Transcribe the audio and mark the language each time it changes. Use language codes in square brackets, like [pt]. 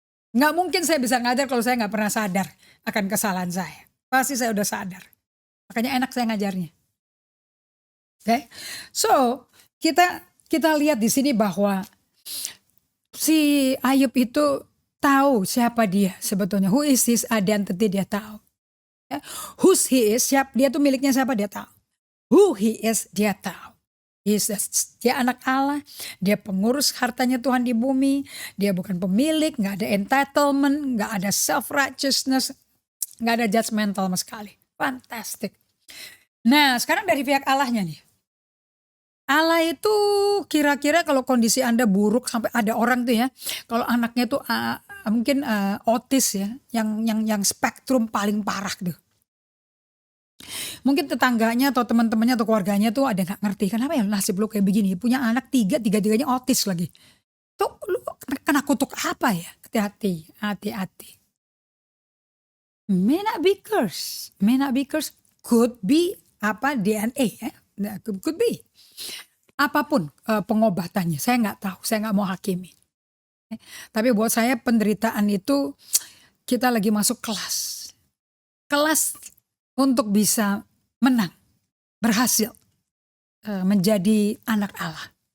[id] Nggak mungkin saya bisa ngajar kalau saya nggak pernah sadar akan kesalahan saya. Pasti saya udah sadar. Makanya enak saya ngajarnya. [en] Okay? So [id] kita lihat di sini bahwa si Ayub itu tahu siapa dia sebetulnya. [en] Who is his identity, [id] dia tahu. Ya. [en] Whose he is, [id] dia tuh miliknya siapa, dia tahu. [en] Who he is, [id] dia tahu. Dia anak Allah, dia pengurus hartanya Tuhan di bumi. Dia bukan pemilik, gak ada entitlement, gak ada self-righteousness, gak ada judgmental sama sekali. Fantastic. Nah sekarang dari pihak Allahnya nih. Allah itu kira-kira kalau kondisi Anda buruk sampai ada orang tuh ya, kalau anaknya tuh mungkin autis ya, yang spektrum paling parah tuh. Mungkin tetangganya atau teman-temannya atau keluarganya tuh ada nggak ngerti kenapa ya nasib lu kayak begini, punya anak tiga-tiganya autis lagi. Tuh lu kena kutuk apa ya? Hati-hati. [en] May not be curse, could be DNA ya, could be. [id] Apapun pengobatannya, saya nggak tahu, saya nggak mau hakimi. Tapi buat saya penderitaan itu kita lagi masuk kelas untuk bisa menang, berhasil menjadi anak Allah.